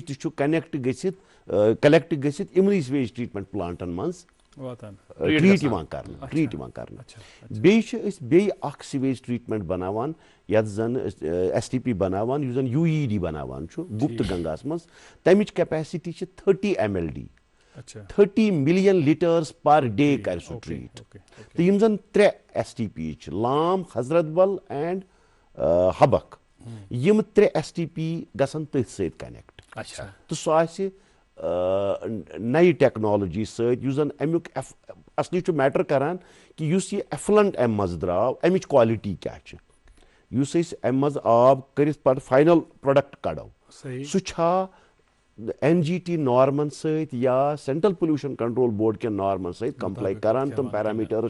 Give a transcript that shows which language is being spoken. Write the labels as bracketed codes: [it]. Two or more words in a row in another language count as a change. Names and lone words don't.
[ks] تہِ چھُ کلیکٹ گٔژھِتھ یِمنٕے [en] sewage treatment plants [ks] منٛز ٹریٖٹ یِوان کرنہٕ بیٚیہِ چھِ أسۍ بیٚیہِ اکھ [en] sewage treatment [ks] بناوان یتھ زن STP بناوان یُس زن UED بناوان چھُ گُپتہٕ گنگاہس منٛز تمِچ کیپیسٹی چھِ 30 MLD 30 [en] million liters per day [ks] کرِ سُہ ٹریٖٹ تہٕ یِم زن 3 STP چھِ لام حضرت بل اینڈ حبق یِم 3 STP گژھن تٔتھۍ سۭتۍ کنیکٹ تہٕ سُہ آسہِ نَیہِ ٹیکنالوجی سۭتۍ یُس زن امیُک اصلی چھُ میٹر کران کہِ یُس یہِ ایفلنٹ امہِ منٛزٕ درٛاو امِچ کالٹی کیاہ چھِ یُس أسۍ اَمہِ منٛز آب کٔرِتھ پَتہٕ [en] final product [ks] کَڑو سُہ چھا NGT نارمن سۭتۍ یا سینٹرل پولوشن کنٹرول بورڈ کٮ۪ن نارمن سۭتۍ کمپلاے کران تِم پیرامیٹرز